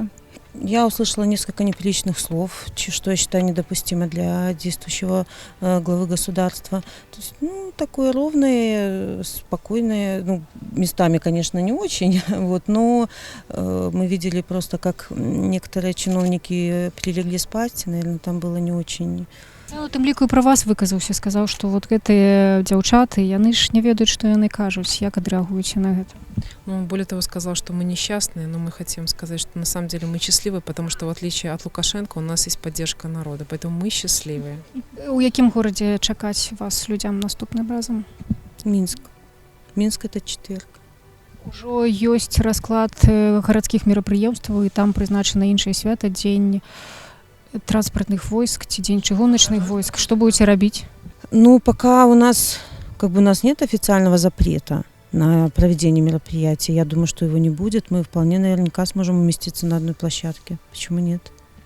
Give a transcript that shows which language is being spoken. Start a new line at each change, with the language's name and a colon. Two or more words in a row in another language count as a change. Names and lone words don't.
Russian: Я услышала несколько неприличных слов, что я считаю недопустимо для действующего главы государства. То есть, такое ровное, спокойное, местами, конечно, не очень, но мы видели просто, как некоторые чиновники прилегли спать, наверное, там было не очень.
Belarusian: Тым ліку пра вас выказаўся, сказаў, што вот гэтыя дзяўчаты, яны ж не ведаюць, што яны кажуць, як адрэагуеце на гэта?
Russian: Более того, сказал, что мы несчастные, но мы хотим сказать, что на самом деле мы счастливы, потому что в отличие от Лукашенко у нас есть поддержка народа, поэтому мы счастливые.
Belarusian: У якім горадзе чакаць вас людзям наступным разам?
Russian: Минск. Минск это четверг.
Belarusian: Ужо ёсць расклад гарадскіх мерапрыемстваў, і там прызначана іншае свята, дзень транспортных войск, день чыгуначных войск.
Russian: Что будете
Belarusian: робить?
Russian: Пока у нас нет официального запрета на проведение мероприятий, я думаю, что его не будет. Мы вполне наверняка сможем уместиться на одной площадке. Почему нет?